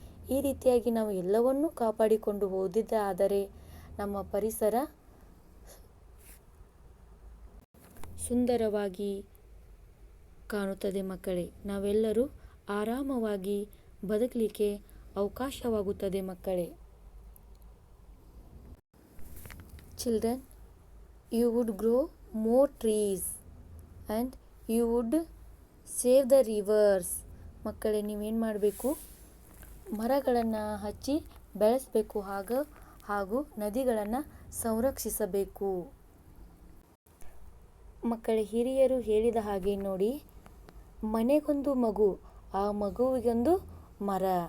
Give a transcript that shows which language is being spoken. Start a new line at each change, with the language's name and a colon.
Kannada: ಈ ರೀತಿಯಾಗಿ ನಾವು ಎಲ್ಲವನ್ನೂ ಕಾಪಾಡಿಕೊಂಡು ಹೋದಿದ್ದಾದರೆ ನಮ್ಮ ಪರಿಸರ ಸುಂದರವಾಗಿ ಕಾಣುತ್ತದೆ ಮಕ್ಕಳೇ. ನಾವೆಲ್ಲರೂ ಆರಾಮವಾಗಿ ಬದುಕಲಿಕ್ಕೆ ಅವಕಾಶವಾಗುತ್ತದೆ ಮಕ್ಕಳೇ.
English: Children, you would grow more trees and you would save the rivers.
Kannada: ಮಕ್ಕಳೇ, ನೀವೇನು ಮಾಡಬೇಕು? ಮರಗಳನ್ನು ಹಚ್ಚಿ ಬೆಳೆಸಬೇಕು, ಹಾಗೂ ನದಿಗಳನ್ನು ಸಂರಕ್ಷಿಸಬೇಕು. ಮಕ್ಕಳೇ, ಹಿರಿಯರು ಹೇಳಿದ ಹಾಗೆ ನೋಡಿ, ಮನೆಗೊಂದು ಮಗು, ಆ ಮಗುವಿಗೊಂದು ಮರ.